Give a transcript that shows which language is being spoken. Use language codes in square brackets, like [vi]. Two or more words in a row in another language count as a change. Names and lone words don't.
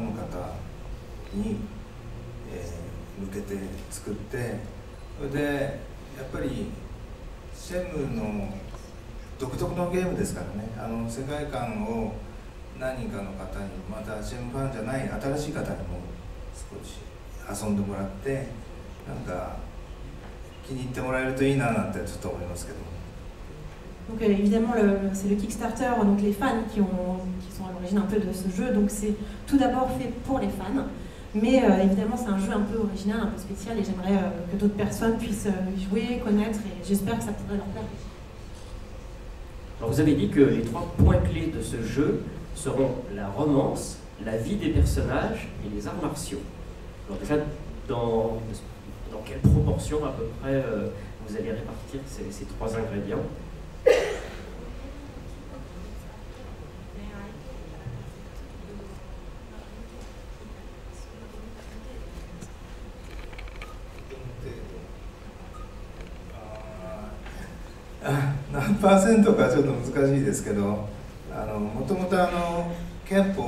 [ja] の方に、向けて作って、それでやっぱりシェムの独特のゲームですからね、世界観を何人かの方に、またシェムファンじゃない新しい方にも少し遊んでもらって、なんか気に入ってもらえるといいななんてちょっと思いますけど。 [fr] Donc évidemment, c'est le Kickstarter, donc les fans qui sont à l'origine un peu de ce jeu, donc c'est tout d'abord fait pour les fans, mais évidemment c'est un jeu un peu original, un peu spécial, et j'aimerais que d'autres personnes puissent y jouer, connaître, et j'espère que ça pourrait leur plaire. Alors vous avez dit que les 3 points clés de ce jeu seront la romance, la vie des personnages et les arts martiaux. Alors déjà, dans quelle proportion à peu près vous allez répartir ces 3 ingrédients? [ja] 何%かちょっと難しいですけど、もともと憲法